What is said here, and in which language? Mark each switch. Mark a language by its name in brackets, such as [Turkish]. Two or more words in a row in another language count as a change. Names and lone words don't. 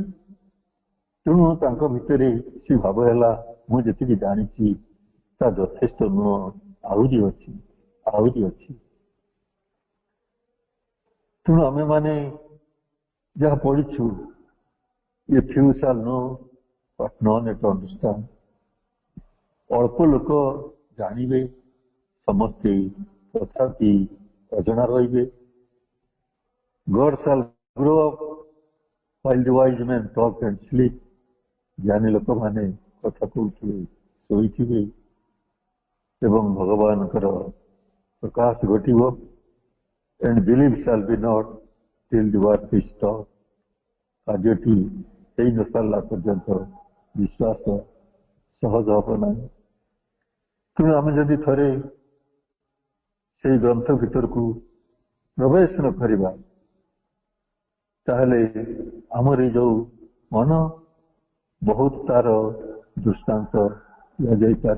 [Odia] ତେଣୁ ତାଙ୍କ ଭିତରେ ସେ ଭାବ ହେଲା ମୁଁ ଯେତିକି ଜାଣିଛି ତା ଯଥେଷ୍ଟ ନୁହଁ, ଆହୁରି ଅଛି, ଆହୁରି ଅଛି। ତେଣୁ ଆମେମାନେ ଯାହା ପଢିଛୁ, ଏ [English] few shall know but none yet understand। [Odia] ଅଳ୍ପ ଲୋକ ଜାଣିବେ, ସମସ୍ତେ ତଥାପି ଅଜଣା ରହିବେ। [English] God shall grow up while the wise men talk and sleep। [Odia] ଜ୍ଞାନୀ ଲୋକମାନେ କଥା କହୁଥିବେ, ଶୋଇଥିବେ ଏବଂ ଭଗବାନଙ୍କର ପ୍ରକାଶ ଘଟିବ। [English] And belief shall be not till the work is done। [Odia] କାର୍ଯ୍ୟଟି ହେଇ ନ ସାରିଲା ପର୍ଯ୍ୟନ୍ତ ବିଶ୍ୱାସ ସହଜ ହବ ନାହିଁ। ତେଣୁ ଆମେ ଯଦି ଥରେ ସେଇ ଗ୍ରନ୍ଥ ଭିତରକୁ ପ୍ରବେଶ ନ କରିବା, ତାହେଲେ ଆମର ଏଇ ଯୋଉ ମନ ବହୁତ ତାର ଦୃଷ୍ଟାନ୍ତ ଦିଆଯାଇପାରେ।